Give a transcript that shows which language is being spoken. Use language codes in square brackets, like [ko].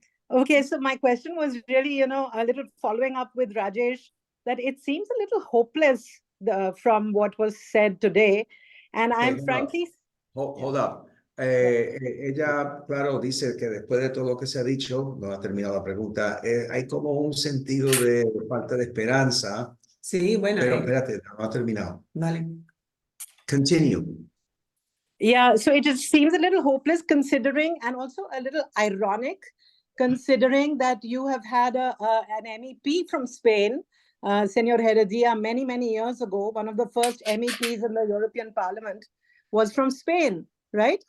[en] Okay, so my question was really, a little following up with Rajesh, that it seems a little hopeless from what was said today. And I'm hold up. frankly... Hold up. [es] Ella, claro, dice que después de todo lo que se ha dicho, no ha terminado la pregunta, hay como un sentido de falta de esperanza, Sí, bueno. pero espérate, no ha terminado. Vale. [en] Continue. Yeah, so it just seems a little hopeless considering, and also a little ironic, considering that you have had an MEP from Spain, Senor Heredia, many, many years ago. One of the first MEPs in the European Parliament was from Spain, right?